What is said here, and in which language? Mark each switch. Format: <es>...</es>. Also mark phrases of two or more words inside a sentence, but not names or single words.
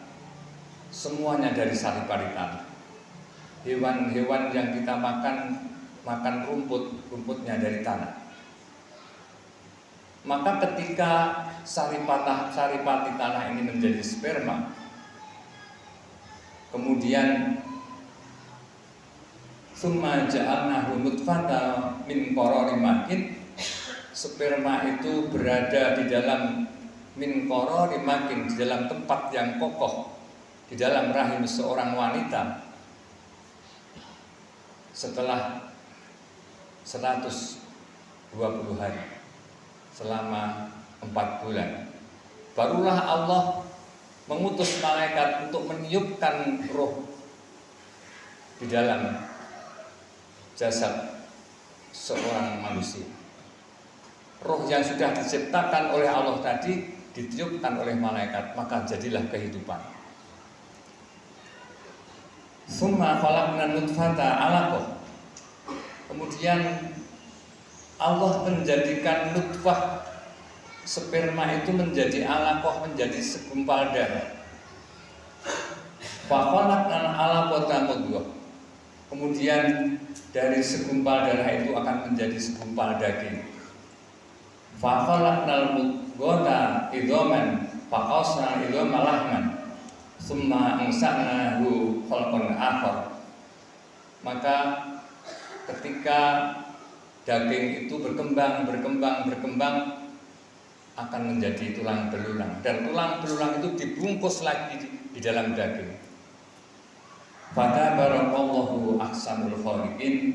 <id>Semuanya dari saripati tanah. Hewan-hewan yang kita makan rumput, rumputnya dari tanah. Maka ketika saripati tanah ini menjadi sperma, kemudian summa</id> <ar>جعلناه نطفة من قرار مكين,</ar> <id>sperma itu berada di dalam</id> <ar>من قرار مكين,</ar> <id>di dalam tempat yang kokoh, di dalam rahim seorang wanita setelah 120 hari, selama 4 bulan. Barulah Allah mengutus malaikat untuk meniupkan roh di dalam jasad seorang manusia. Roh yang sudah diciptakan oleh Allah tadi ditiupkan oleh malaikat, maka jadilah kehidupan.</id> <ar>ثم خلقنا النطفة علقة.</ar> <id>Kemudian Allah menjadikan nutfah, sperma itu menjadi 'alaqah, menjadi segumpal darah.</id> <ar>فخلقنا العلقة مضغة.</ar> <id>Kemudian dari segumpal darah itu akan menjadi segumpal daging.</id> <ar>فخلقنا المضغة عظاما فكسونا العظام لحما ثم أنشأناه خلقا آخر.</ar> <id>Maka ketika daging itu berkembang akan menjadi tulang belulang, dan tulang belulang itu dibungkus lagi di dalam daging.</id> <ar>فتبارك الله أحسن الخالقين.</ar>